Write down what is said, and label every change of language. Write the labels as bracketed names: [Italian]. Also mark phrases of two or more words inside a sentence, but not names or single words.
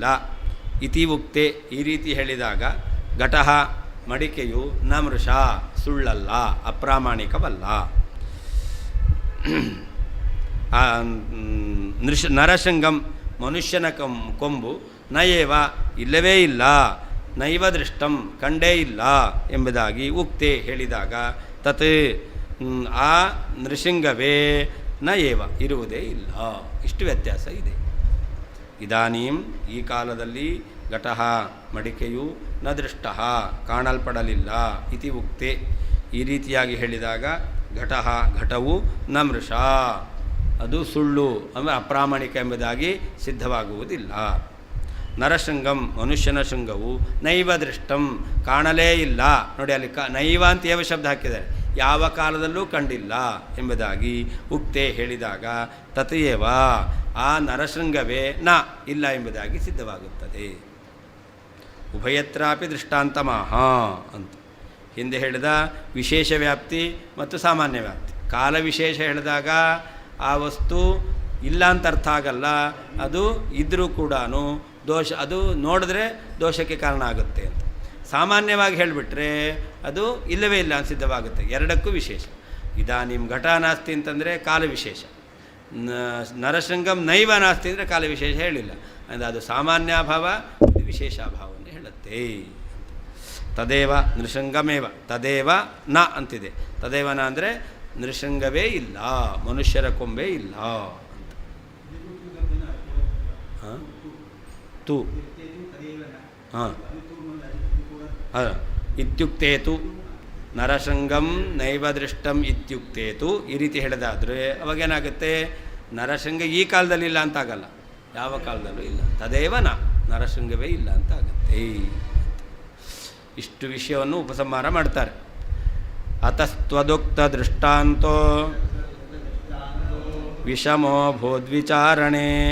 [Sanskrit] ಇತಿ ಉಕ್ತೆ [Kannada] ಈ ರೀತಿ ಹೇಳಿದಾಗ ಘಟಃ ಮಡಿಕೆಯು [Sanskrit] ನ ಮೃಷ [Kannada] ಸುಳ್ಳಲ್ಲ, ಅಪ್ರಾಮಾಣಿಕವಲ್ಲ. ನರಶೃಂಗಂ ಮನುಷ್ಯನ ಕೊಂಬು ನಯೇವ ಇಲ್ಲವೇ ಇಲ್ಲ, [Sanskrit] ನೈವ ದೃಷ್ಟಂ [Kannada] ಕಂಡೇ ಇಲ್ಲ ಎಂಬುದಾಗಿ ಉಕ್ತೆ ಹೇಳಿದಾಗ ತತ್ ಆ ನೃಶೃಂಗವೇ [Sanskrit] ನ ಏವ [Kannada] ಇರುವುದೇ ಇಲ್ಲ. ಇಷ್ಟು ವ್ಯತ್ಯಾಸ ಇದೆ. ಇದಾನೀಂ ಈ ಕಾಲದಲ್ಲಿ ಘಟಃ ಮಡಿಕೆಯು [Sanskrit] ನ ದೃಷ್ಟಃ [Kannada] ಕಾಣಲ್ಪಡಲಿಲ್ಲ. [Sanskrit] ಇತಿ ಉಕ್ತೆ [Kannada] ಈ ರೀತಿಯಾಗಿ ಹೇಳಿದಾಗ ಘಟವು [Sanskrit] ನ ಮೃಷ [Kannada] ಅದು ಸುಳ್ಳು ಅಂದರೆ ಅಪ್ರಾಮಾಣಿಕ ಎಂಬುದಾಗಿ ಸಿದ್ಧವಾಗುವುದಿಲ್ಲ. ನರಶೃಂಗಂ ಮನುಷ್ಯನ ಶೃಂಗವು [Sanskrit] ನೈವ ದೃಷ್ಟಂ [Kannada] ಕಾಣಲೇ ಇಲ್ಲ. ನೋಡಿ, ಅಲ್ಲಿ ನೈವ ಅಂತ ಏವ ಶಬ್ದ ಹಾಕಿದ್ದಾರೆ. ಯಾವ ಕಾಲದಲ್ಲೂ ಕಂಡಿಲ್ಲ ಎಂಬುದಾಗಿ ಉಕ್ತೆ ಹೇಳಿದಾಗ ತಥೇವ ಆ ನರಶೃಂಗವೇ ನ ಇಲ್ಲ ಎಂಬುದಾಗಿ ಸಿದ್ಧವಾಗುತ್ತದೆ. [Sanskrit] ಉಭಯತ್ರಾಪಿ ದೃಷ್ಟಾಂತಮಾಹ [Kannada] ಅಂತ ಹಿಂದೆ ಹೇಳಿದ ವಿಶೇಷ ವ್ಯಾಪ್ತಿ ಮತ್ತು ಸಾಮಾನ್ಯ ವ್ಯಾಪ್ತಿ. ಕಾಲ ವಿಶೇಷ ಹೇಳಿದಾಗ ಆ ವಸ್ತು ಇಲ್ಲ ಅಂತ ಅರ್ಥ ಆಗಲ್ಲ, ಅದು ಇದ್ದರೂ ಕೂಡ ದೋಷ, ಅದು ನೋಡಿದ್ರೆ ದೋಷಕ್ಕೆ ಕಾರಣ ಆಗುತ್ತೆ ಅಂತ. ಸಾಮಾನ್ಯವಾಗಿ ಹೇಳಿಬಿಟ್ರೆ ಅದು ಇಲ್ಲವೇ ಇಲ್ಲ ಅಂತ ಸಿದ್ಧವಾಗುತ್ತೆ. ಎರಡಕ್ಕೂ ವಿಶೇಷ. [Sanskrit] ಇದಾನಿಂ ಘಟ ನಾಸ್ತಿ [Kannada] ಅಂತಂದರೆ ಕಾಲ ವಿಶೇಷ, [Sanskrit] ನರಶೃಂಗಂ ನೈವ ನಾಸ್ತಿ [Kannada] ಅಂದರೆ ಕಾಲ ವಿಶೇಷ ಹೇಳಿಲ್ಲ. ಅಂದರೆ ಅದು ಸಾಮಾನ್ಯಾಭಾವ, ಇದು ವಿಶೇಷಾಭಾವವನ್ನು ಹೇಳುತ್ತೆ. [Sanskrit] ತದೇವ ನೃಶೃಂಗಮೇವ ತದೇವ ನ ಅಂತಿದೆ. ತದೇವ ನ [Kannada] ಅಂದರೆ ನೃಶೃಂಗವೇ ಇಲ್ಲ, ಮನುಷ್ಯರ ಕೊಂಬೆ ಇಲ್ಲ ಅಂತ. [Sanskrit] ಹಾಂ ತು ಹಾಂ ಇತ್ಯುಕ್ತೇತು ನರಶೃಂಗಂ ನೈವ ದೃಷ್ಟಂ ಇತ್ಯುಕ್ತೇತು [Kannada] ಈ ರೀತಿ ಹೇಳಿದಾದರೆ ಅವಾಗೇನಾಗುತ್ತೆ, ನರಶೃಂಗ ಈ ಕಾಲದಲ್ಲಿ ಇಲ್ಲ ಅಂತ ಆಗಲ್ಲ, ಯಾವ ಕಾಲದಲ್ಲೂ ಇಲ್ಲ. [Sanskrit] ತದೇವ ನ [Kannada] ನರಶೃಂಗವೇ ಇಲ್ಲ ಅಂತ ಆಗುತ್ತೆ. ಇಷ್ಟು ವಿಷಯವನ್ನು ಉಪಸಂಹಾರ ಮಾಡ್ತಾರೆ. [Sanskrit] ಅತಸ್ತ್ವದುಕ್ತ ದೃಷ್ಟಾಂತೋ ವಿಷಮೋ ಭೋದ್ವಿಚಾರಣೆ.